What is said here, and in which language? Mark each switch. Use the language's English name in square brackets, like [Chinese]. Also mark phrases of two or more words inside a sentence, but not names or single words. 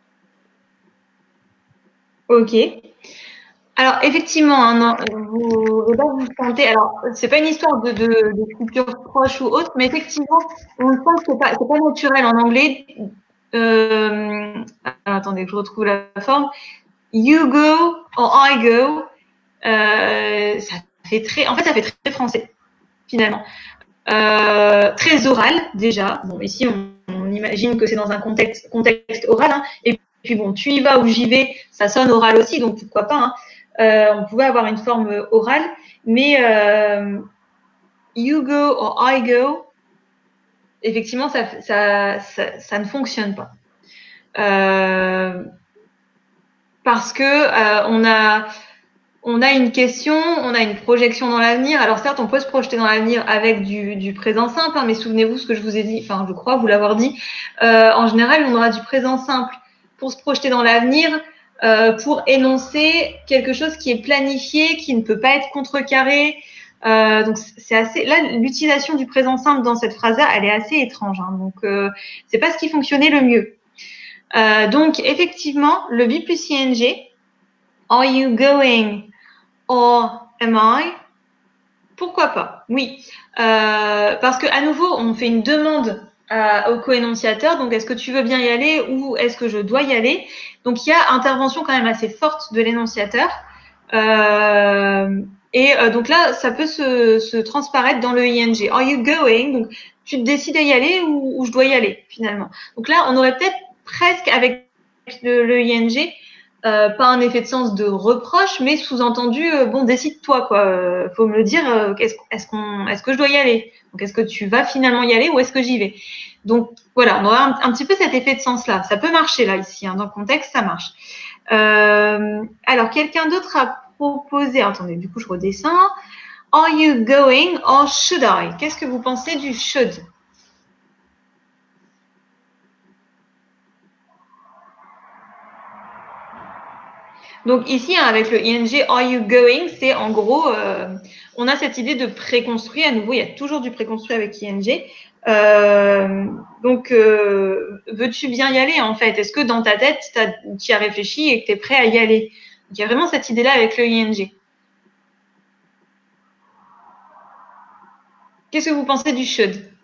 [French] Ok. Alors, effectivement, hein, non, vous sentez. Alors, c'est pas une histoire de culture proche ou autre, mais effectivement, on sent que c'est pas naturel en anglais. Attendez que je retrouve la forme. [English] You go or I go. [French] Ça fait très français, finalement. Très oral, déjà. Bon, ici, on imagine que c'est dans un contexte oral. Hein, et puis, bon, tu y vas ou j'y vais, ça sonne oral aussi, donc pourquoi pas. Hein. On pouvait avoir une forme orale, mais [English] you go or I go, [French] effectivement, ça ne fonctionne pas. Parce que on a une question, on a une projection dans l'avenir. Alors certes, on peut se projeter dans l'avenir avec du présent simple, hein, mais souvenez-vous ce que je vous ai dit, enfin je crois vous l'avoir dit. En général, on aura du présent simple pour se projeter dans l'avenir, pour énoncer quelque chose qui est planifié, qui ne peut pas être contrecarré. Donc c'est assez. Là, l'utilisation du présent simple dans cette phrase-là, elle est assez étrange. Hein, donc c'est pas ce qui fonctionnait le mieux. Donc effectivement, le be plus ing. [English] Are you going or am I? [French] Pourquoi pas? Oui. Parce qu'à nouveau, on fait une demande au co-énonciateur. Donc, est-ce que tu veux bien y aller ou est-ce que je dois y aller? Donc, il y a intervention quand même assez forte de l'énonciateur. Donc là, ça peut se transparaître dans le ing. [English] Are you going? [French] Donc, tu décides d'y aller ou je dois y aller, finalement. Donc là, on aurait peut-être presque avec le ing pas un effet de sens de reproche, mais sous-entendu, bon, décide-toi, quoi. Faut me le dire, est-ce que je dois y aller? Donc, est-ce que tu vas finalement y aller ou est-ce que j'y vais? Donc, voilà, on aura un petit peu cet effet de sens-là. Ça peut marcher, là, ici, hein, dans le contexte, ça marche. Alors, quelqu'un d'autre a proposé, attendez, du coup, je redescends. [English] Are you going or should I? [French] Qu'est-ce que vous pensez du should? Donc ici, hein, avec le ing [English] are you going, [French] c'est en gros, on a cette idée de préconstruit. À nouveau, il y a toujours du préconstruit avec ing. Donc, veux-tu bien y aller en fait? Est-ce que dans ta tête, tu y as réfléchi et que tu es prêt à y aller? Donc, il y a vraiment cette idée-là avec le ing. Qu'est-ce que vous pensez du should?